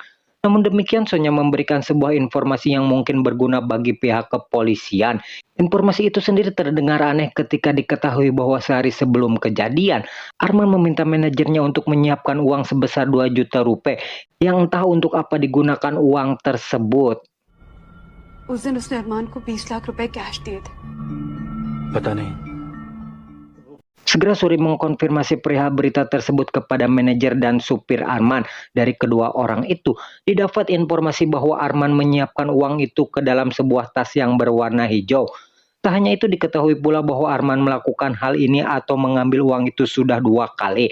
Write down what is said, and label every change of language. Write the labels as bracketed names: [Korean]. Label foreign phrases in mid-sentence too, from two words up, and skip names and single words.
[Indonesian] Namun demikian, Sonya memberikan sebuah informasi yang mungkin berguna bagi pihak kepolisian. Informasi itu sendiri terdengar aneh ketika diketahui bahwa sehari sebelum kejadian, Arman meminta manajernya untuk menyiapkan uang sebesar 2 juta rupiah yang entah untuk apa digunakan uang tersebut. [Hindi] उस दिन उसने अरमान को 20 लाख रुपए कैश दिए थे। पता नहीं. [Indonesian] Segera Suri mengkonfirmasi perihal berita tersebut kepada manajer dan supir Arman. Dari kedua orang itu, didapat informasi bahwa Arman menyiapkan uang itu ke dalam sebuah tas yang berwarna hijau. Tak hanya itu, diketahui pula bahwa Arman melakukan hal ini atau mengambil uang itu sudah 2 kali.